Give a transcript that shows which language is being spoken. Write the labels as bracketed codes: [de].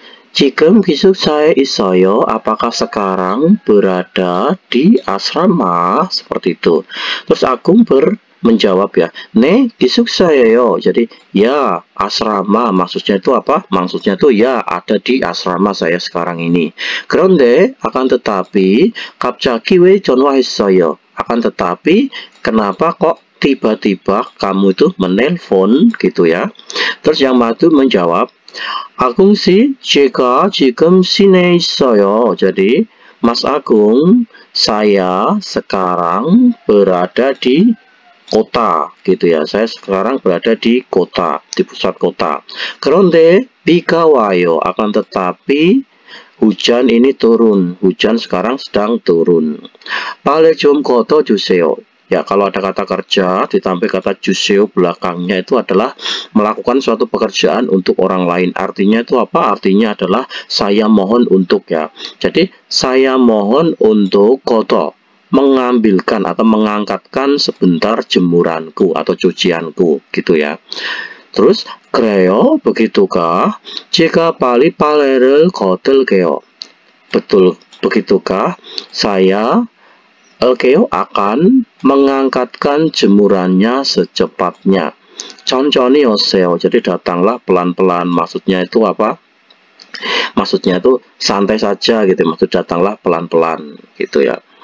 [ko] 지금 기숙사에 있어요. [id] Apakah sekarang berada di asrama? Seperti itu. Terus Agung menjawab ya, [ko] 네, 기숙사예요. [id] Jadi ya, asrama. Maksudnya itu apa? Maksudnya itu ya, ada di asrama saya sekarang ini. [ko] 그런데 [id] akan tetapi [ko] 갑자기 왜 전화했어요? [id] Akan tetapi kenapa kok tiba-tiba kamu itu menelpon gitu ya. Terus yang Madu menjawab, Agung si, [ko] 제가 지금 시내에 있어요. [id] Jadi, Mas Agung, saya sekarang berada di kota, gitu ya. Saya sekarang berada di kota, di pusat kota. [ko] 그런데 비가 와요. [id] Akan tetapi hujan ini turun. Hujan sekarang sedang turun. [ko] 빨리 좀 걷어주세요. [id] Ya, kalau ada kata kerja ditambah kata 주세요 belakangnya itu adalah melakukan suatu pekerjaan untuk orang lain. Artinya itu apa? Artinya adalah saya mohon untuk ya. Jadi saya mohon untuk koto, mengambilkan atau mengangkatkan sebentar jemuranku atau cucianku gitu ya. Terus 그래요? begitukah? [ko] jika 빨리 빨래를 거들게요. [id] Betul, begitukah? Saya akan mengangkatkan jemurannya secepatnya. [ko] 천천히 오세요. [id] Jadi datanglah pelan-pelan. Maksudnya itu apa? Maksudnya itu santai saja gitu. Maksud datanglah pelan-pelan gitu ya.